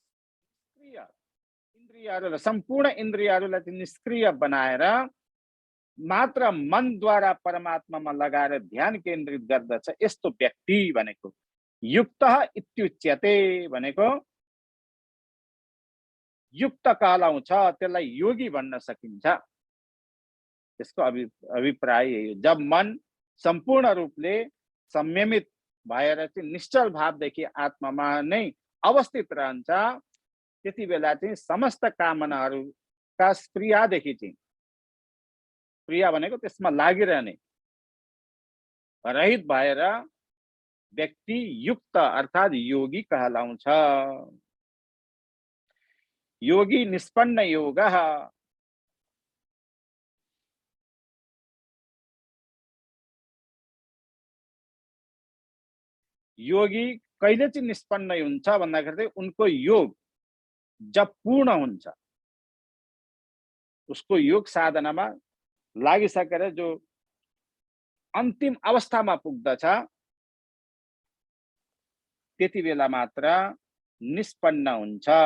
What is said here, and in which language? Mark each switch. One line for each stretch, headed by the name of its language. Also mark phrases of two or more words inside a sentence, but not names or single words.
Nepali: इन्द्रियहरूलाई सम्पूर्ण इन्द्रियहरूलाई चाहिँ निष्क्रिय बनाएर मात्र मनद्वारा परमात्मामा लगाएर ध्यान केन्द्रित गर्दछ यस्तो व्यक्ति भनेको
Sanskrit: युक्तः इत्युच्यते
Nepali: भनेको युक्त कहलाउँछ, त्यसलाई योगी भन्न सकिन्छ। त्यसको अभिप्राय यही हो। जब मन सम्पूर्ण रूपले संयमित भएर चाहिँ निश्चल भावदेखि आत्मामा नै अवस्थित रहन्छ, त्यति बेला चाहिँ समस्त कामनाहरूका स्प्रियादेखि चाहिँ, प्रिया भनेको त्यसमा लागिरहने, रहित भएर व्यक्ति युक्त अर्थात योगी कहलाउँछ।
Sanskrit: योगी निष्पन्न योगः,
Nepali: योगी कहिले चाहिँ निष्पन्न हुन्छ भन्दाखेरि उनको योग जब पूर्ण हुन्छ, उसको योग साधनामा लागिसकेर जो अन्तिम अवस्थामा पुग्दछ, त्यति बेला मात्र निष्पन्न हुन्छ।